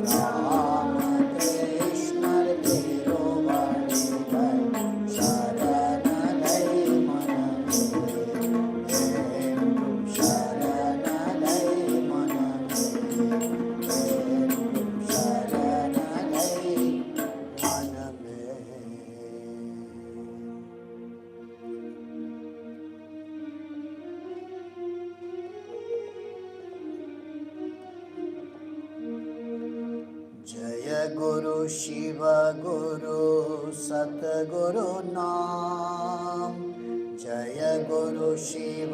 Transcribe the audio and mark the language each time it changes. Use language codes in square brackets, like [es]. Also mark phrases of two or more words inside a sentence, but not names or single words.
[ta] ராமகிருஷ்ணர் திருவடிகள் சரணடை மனமே என்றும் சரணடை மனமே என்றும் சரணடை மனமே [hi] जय गुरु शिव गुरु सतगुरु नाम जय गुरु शिव